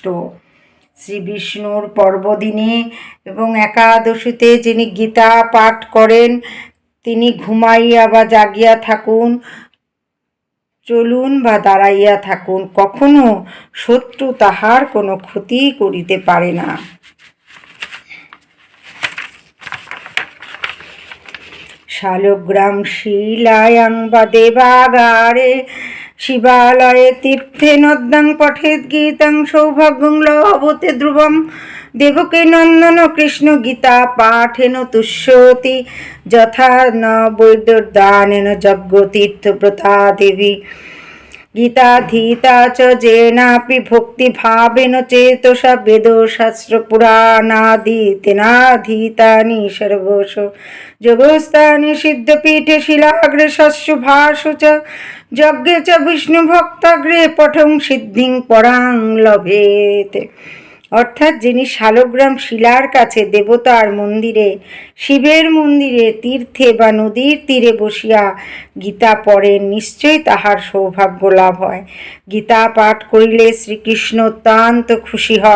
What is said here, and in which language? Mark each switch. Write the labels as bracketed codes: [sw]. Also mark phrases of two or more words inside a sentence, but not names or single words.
[bn] শ্রী বিষ্ণুর পর্বদিনে এবং একাদশীতে যিনি গীতা পাঠ করেন তিনি ঘুমাইয়া বা জাগিয়া থাকুন, চলুন বা দাঁড়াইয়া থাকুন, কখনো শত্রু তাহার কোনো ক্ষতি করিতে পারে না। [sa] শালগ্রাম শিলায়াং বা দেবাগারে শিবালয়ে তীর্থে নদ্যাং পঠেদ গীতাং সৌভাগ্যং লভতে ধ্রুবম দেবকী নন্দন কৃষ্ণ গীতা পাঠেন তুষ্যতি যথা ন বৈদ্যদানেন যজ্ঞতীর্থব্রতা দেবী গীতাধীতা চ যেনাপি ভক্তিভাবেন চেতসা বেদশাস্ত্র পুরাণাদিতেনাধীতানি সর্বশ যোগস্থানি সিদ্ধপীঠে শিলাগ্রে শস্যভাসু চ যজ্ঞে চ বিষ্ণুভক্তাগ্রে পঠং সিদ্ধিং পরাং লভেতে। [bn] অর্থাৎ যিনি শালগ্রাম শিলার কাছে দেবতার মন্দিরে, শিবের মন্দিরে, তীর্থে বা নদীর তীরে বসিয়া গীতা পড়েন, নিশ্চয়ই তাহার সৌভাগ্য লাভ হয়। গীতা পাঠ করিলে শ্রীকৃষ্ণ অত্যন্ত খুশি হন।